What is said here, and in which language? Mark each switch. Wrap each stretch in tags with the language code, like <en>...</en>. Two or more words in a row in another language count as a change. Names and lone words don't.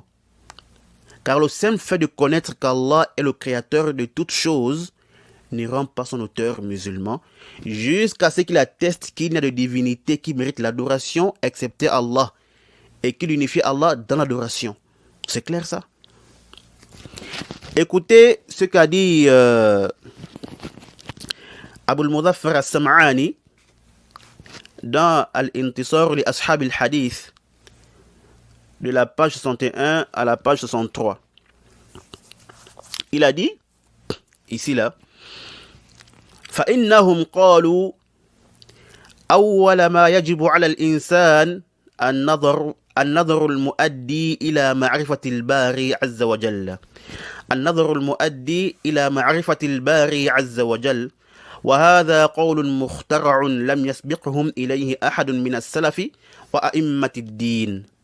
<fr>Car le simple fait de connaître qu'Allah est le créateur de toutes choses ne rend pas son auteur musulman, jusqu'à ce qu'il atteste qu'il n'y a de divinité qui mérite l'adoration, excepté Allah, et qu'il unifie Allah dans l'adoration. C'est clair ça? Écoutez ce qu'a dit Abu al-Muzaffar al-Sam'ani dans Al-Intisar li Ashab al-Hadith, de la page 61 à la page 63. Il a dit, ici là,</fr> <ar>فإنهم قالوا أول ما يجب على الإنسان النظر المؤدي إلى معرفة الباري عز وجل. النظر المؤدي إلى معرفة الباري عز وجل، وهذا قول مخترع لم يسبقهم إليه أحد من السلف وأئمة الدين.</ar>